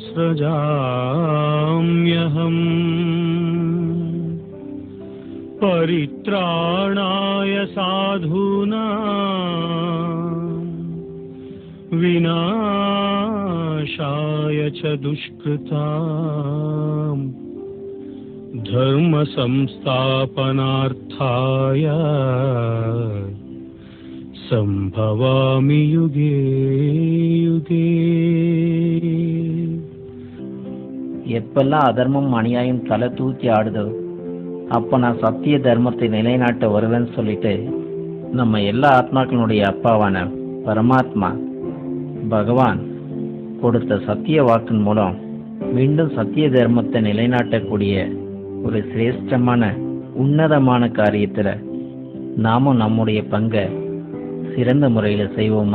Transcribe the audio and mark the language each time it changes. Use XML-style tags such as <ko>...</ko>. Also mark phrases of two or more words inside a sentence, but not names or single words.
<sa>सृजाम्यहम् परित्राणाय साधूनां विनाशाय च दुष्कृतां धर्म संस्थापनार्थाय संभवामि युगे युगे.</sa> <ta>எப்பெல்லாம் அதர்மம் அநியாயம் தலை தூக்கி ஆடுதோ அப்போ நான் சத்திய தர்மத்தை நிலைநாட்ட வருவேன்னு சொல்லிட்டு நம்ம எல்லா ஆத்மாக்களுடைய அப்பாவான பரமாத்மா பகவான் கொடுத்த சத்திய வாக்கின் மூலம் மீண்டும் சத்திய தர்மத்தை நிலைநாட்டக்கூடிய ஒரு சிரேஷ்டமான உன்னதமான காரியத்தில் நாமும் நம்முடைய பங்கை சிறந்த முறையில் செய்வோமா?</ta>